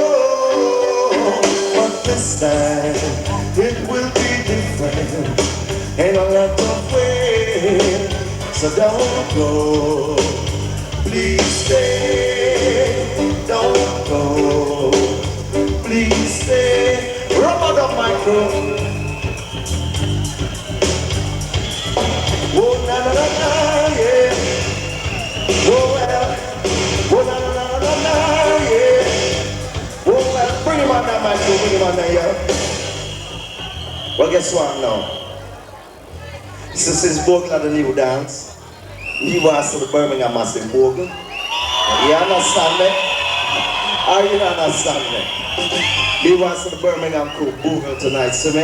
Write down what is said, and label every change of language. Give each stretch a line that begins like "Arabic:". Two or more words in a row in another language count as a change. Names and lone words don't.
English: But this time it will be different in a lot of ways. So don't go. Please stay, don't go. Please stay. Rubber the micro. Oh na na na na, yeah. Oh well. Oh na na na na na, yeah. Oh well. Bring him on that micro, bring him on that, yeah. Well, guess what now? This is Bogle the new dance. He was to the Birmingham Massive Bogle. You understand me? Or you don't understand me? He was to the Birmingham crew Bogle tonight, see me?